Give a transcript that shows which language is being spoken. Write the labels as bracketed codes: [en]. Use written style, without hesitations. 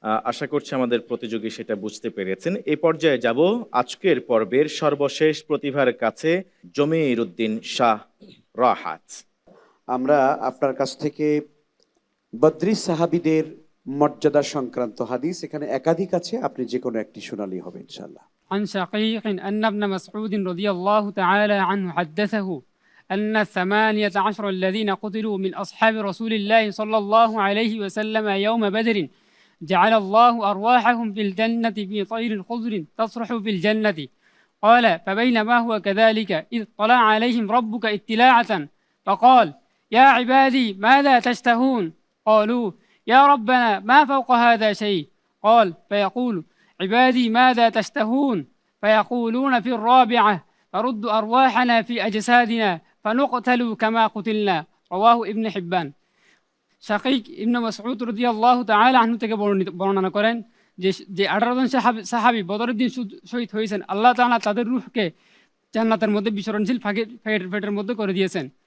[bn] আশা করছি আমাদের প্রতিযোগী সেটা বুঝতে পেরেছেন। এই পর্যায়ে যাব আজকের পর্বের সর্বশেষ প্রতিভার কাছে, জমির উদ্দিন শাহ রাহাত। আমরা আপনার কাছ থেকে বদরি সাহাবীদের মর্যাদা সংক্রান্ত হাদিস, এখানে একাধিক আছে, আপনি যে কোনো একটি শোনালেই হবে ইনশাআল্লাহ। [ar] عن شقيق أن ابن مسعود رضي الله تعالى عنه حدثه أن 18 الذين قتلوا من أصحاب رسول الله صلى الله عليه وسلم يوم بدر جعل الله أرواحهم في الجنة في طير خضر تصرح في الجنة. قال فبينما هو كذلك إذ طلع عليهم ربك اطلاعة فقال يا عبادي ماذا تشتهون؟ قالوا يا ربنا ما فوق هذا شيء. قال فيقول عبادي ماذا تشتهون؟ فيقولون في الرابعة فرد أرواحنا في أجسادنا فنقتل كما قتلنا. رواه ابن حبان. [bn] শাকিক ইবনে মাসউদ রাদিয়াল্লাহু তাআলা আনহু থেকে বর্ণনা করেন যে 18 জন সাহাবী বদরের দিন শহীদ হয়েছেন, আল্লাহ তাআলা তাদের রূহকে জান্নাতের মধ্যে বিচরণশীল ফেটের মধ্যে করে দিয়েছেন।